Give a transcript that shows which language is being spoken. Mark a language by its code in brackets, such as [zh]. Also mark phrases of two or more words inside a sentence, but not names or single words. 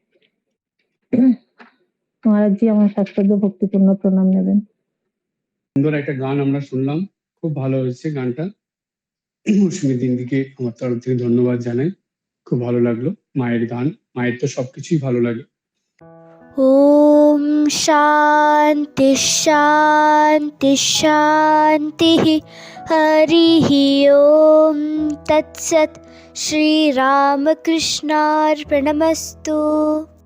[bn] মহারাজজি আমার শাস্ত্রজ্ঞ ভক্তিপূর্ণ প্রণাম নেবেন। সুন্দর একটা গান আমরা শুনলাম, খুব ভালো হয়েছে গানটা। মৌসুমী দিদিকে আমার তরফ থেকে ধন্যবাদ জানাই, খুব ভালো লাগলো। মায়ের গান, মায়ের তো সবকিছুই ভালো লাগে। [sa] ॐ शान्ति शान्ति शान्तिः। हरिः ॐ तत्सत्। श्रीरामकृष्णार्पणमस्तु।